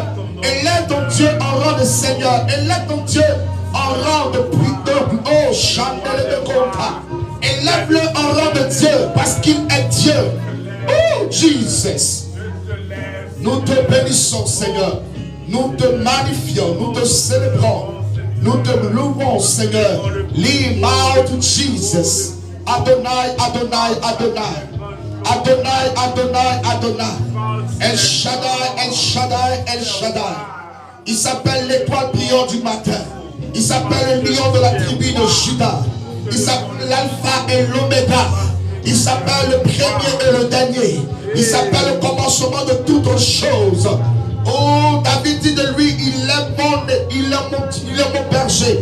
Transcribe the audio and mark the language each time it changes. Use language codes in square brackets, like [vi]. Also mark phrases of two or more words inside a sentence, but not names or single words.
[fr] Élève ton Dieu en rang de Seigneur, élève ton Dieu en rang de puissant. Oh, chandelle de Kota. Élève-le en rang de Dieu, parce qu'il est Dieu. Oh, Jesus. Nous te bénissons, Seigneur. Nous te magnifions, nous te célébrons. Nous te louons, Seigneur. [en] Lean out to Jesus. [fr] Adonai, Adonai, Adonai. Adonai, Adonai, Adonai. El Shaddai, El Shaddai, El Shaddai. Il s'appelle l'étoile brillante du matin. Il s'appelle le lion de la tribu de Juda. Il s'appelle l'alpha et l'oméga. Il s'appelle le premier et le dernier. Il s'appelle le commencement de toutes choses. Oh, David dit de lui, il est mon berger.